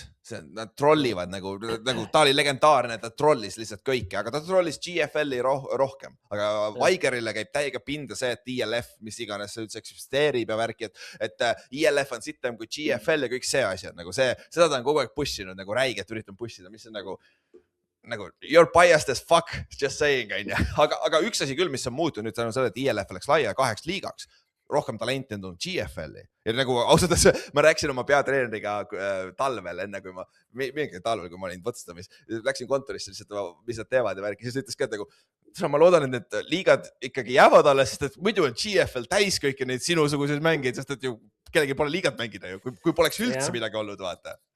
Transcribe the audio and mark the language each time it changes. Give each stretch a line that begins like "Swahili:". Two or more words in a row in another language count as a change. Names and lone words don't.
Estonian: Nad trollivad nagu ta oli legendaarne, ta trollis lihtsalt kõike, aga ta trollis GFL-i rohkem. Aga Vigerile käib täiega pinda see, et ILF, mis iganes see üldse eksisteerib ja värki, et ILF on sitem kui GFL ja kõik see asjad. Nagu seda ta on kogu aeg pussinud, nagu räiget üritan pussida, mis on nagu
English: you're biased as fuck, just saying,
Estonian: aga üks asi küll, mis on muutunud nüüd tänu selle, et ILF läks laia 8 liigaks, rohkem talenti on tulnud GFL-i ja nagu ausalt, ma rääkisin oma peatreeneriga talvel, enne kui mingi talvel, kui ma olin Potsdamis, läksin kontorisse lihtsalt, mis nad teevad ja värki, siis ütles ka, et nagu, ma loodan, et need liigad ikkagi jäävad alles, sest et muidu on GFL täis kõiki neid sinusuguseid mängeid, sest et ju kellegi pole liigat mängida ju, kui poleks üldse midagi olnud, vaata.